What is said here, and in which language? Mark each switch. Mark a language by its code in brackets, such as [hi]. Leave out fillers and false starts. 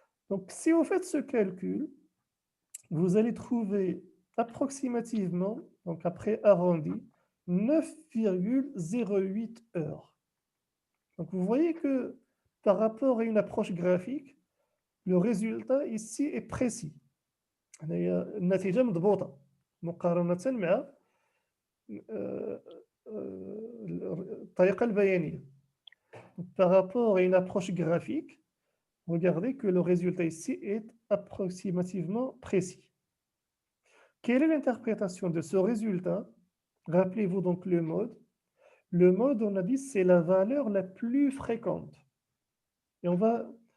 [fr] Donc, si vous faites ce calcul, vous allez trouver approximativement, donc après arrondi, 9,08 heures. Donc, vous voyez que par rapport à une approche graphique, le résultat ici est précis. [ar] النتيجة مضبوطة مقارنة مع الطريقة البيانية. [fr] Par rapport à une approche graphique, regardez que le résultat ici est approximativement précis. Quelle est l'interprétation de ce résultat? Rappelez-vous donc le mode. Le mode, on a dit, c'est la valeur la plus fréquente. Et on va...